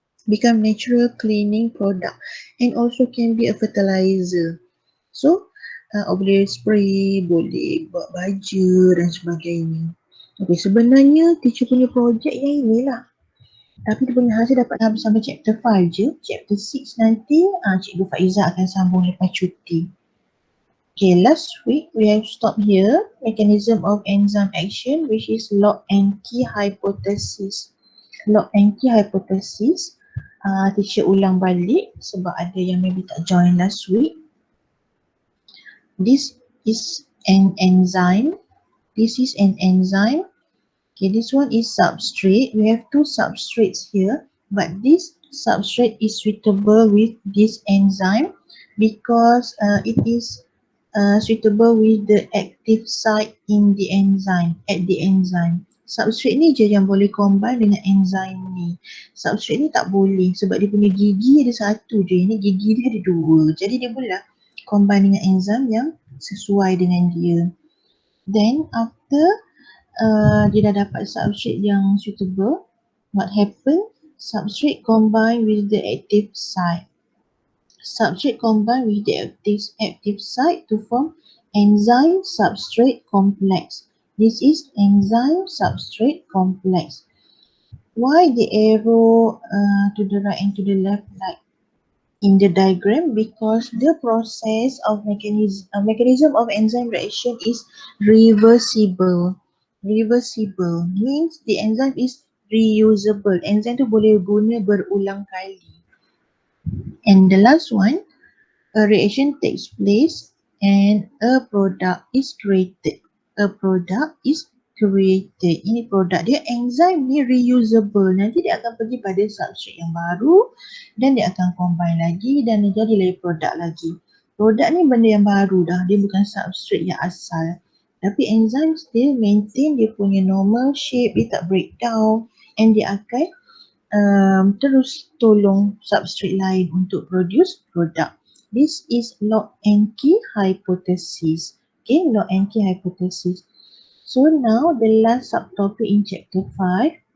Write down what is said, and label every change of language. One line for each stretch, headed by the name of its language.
English: Become natural cleaning product and also can be a fertilizer.
Malay: So boleh spray, boleh buat baju dan sebagainya. Okay, sebenarnya teacher punya projek yang inilah. Tapi dia punya hasil dapat habis sampai chapter 5 je. Chapter 6 nanti Cikgu Faizah akan sambung lepas cuti.
English: Okay, last week we have stopped here. Mechanism of enzyme action, which is lock and key hypothesis.
Malay: Lock and key hypothesis. Teacher ulang balik sebab ada yang maybe tak join
English: last week. This is an enzyme. This is an enzyme. Okay, this one is substrate. We have 2 substrates here, but this substrate is suitable with this enzyme because it is suitable with the active site in the enzyme, at the enzyme.
Malay: Substrate ni je yang boleh combine dengan enzyme ni. Substrate ni tak boleh sebab dia punya gigi ada satu je. Ini gigi dia ada 2. Jadi dia boleh lah combine dengan enzyme yang sesuai dengan dia.
English: Then after
Malay: dia dah dapat
English: substrate yang suitable, what happen? Substrate combine with the active site. Substrate combine with the active site to form enzyme substrate complex. This is enzyme substrate complex. Why the arrow to the right and to the left like in the diagram? Because the process of mechanism of enzyme reaction is reversible. Reversible means the enzyme is reusable.
Malay: Enzyme tu boleh guna berulang kali.
English: And the last one, a reaction takes place and a product is created. A product is created.
Malay: Ini produk dia.
English: Enzyme ni reusable.
Malay: Nanti dia akan pergi pada substrate yang baru dan dia akan combine lagi dan dia jadi lagi produk lagi. Produk ni benda yang baru dah. Dia bukan substrate yang asal. Tapi enzyme still maintain dia punya normal shape. Dia tak breakdown and dia akan terus tolong substrate lain untuk produce produk.
English: This is lock and key hypothesis. Okay, lock and key hypothesis. So now the last subtopic in chapter 5.